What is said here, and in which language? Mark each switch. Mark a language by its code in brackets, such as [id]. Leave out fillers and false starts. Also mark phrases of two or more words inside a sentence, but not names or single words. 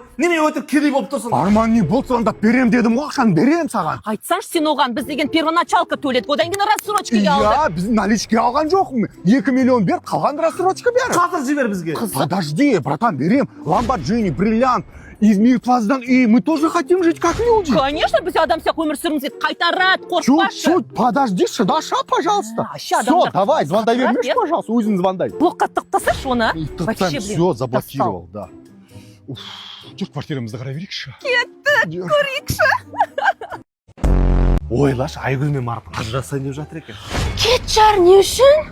[kk] Неме өтірік кедей болып тұрсың? Арман не болды сонда берем дедім ғой, ақшаны берем саған. Айтсаш, сен оған біз деген первоначалка төледік, одан кейін рассрочкаға алдық. Иә, біз наличке алған жоқпын. 2 миллион бер, қалған рассрочка бер. Қазір жібер бізге. [ru] Подожди, братан, берем. Lamborghini, бриллиант. Измир [kk] Плазадан үй, [ru] мы тоже хотим жить как люди. Конечно, [kk] біз адам сияқты өмір сүргіміз келеді. Қайтарады, қорықпашы. [ru] Чуть, подожди, Даша, пожалуйста. [kk] Аща, [ru] Все, [kk] адамдар [ru] давай, звондай [kk] қорқады, [ru] вернешь, [kk] иә? пожалуйста, өзің звондай. Блокқа тасташы оны. [ru] Вообще, блин, Все, заблокировал, да. [kk] Уф, жүр квартирамызды қарай берейікші. Кеттік, көрейікші. ойлашы Айгүл мен Марат ажырасайын деп жатыр екен. Кетшар, не үшін?